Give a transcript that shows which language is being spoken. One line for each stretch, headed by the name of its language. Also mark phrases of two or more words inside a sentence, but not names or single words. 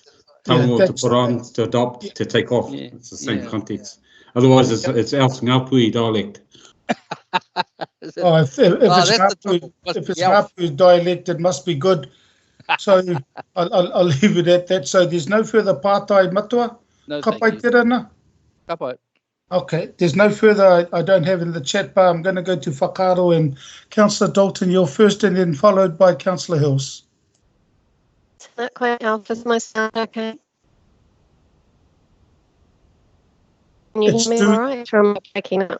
English: Tango to put on, to adopt, to take off. Yeah, It's the same context. Otherwise, it's Ngāpuhi dialect. If it's Ngāpuhi dialect, it must be good. So I'll leave it at that. So there's no further
Māori: pātai matua?
English: No,
Māori: Ka pai te rana? Ka pai.
English: Okay, there's no further I don't have in the chat bar. I'm going to go to Whakaaro and Councillor Dalton, you're first, and then followed by Councillor Hills. Is that quite off? Is my sound okay? Can you hear me all right, or am I breaking up?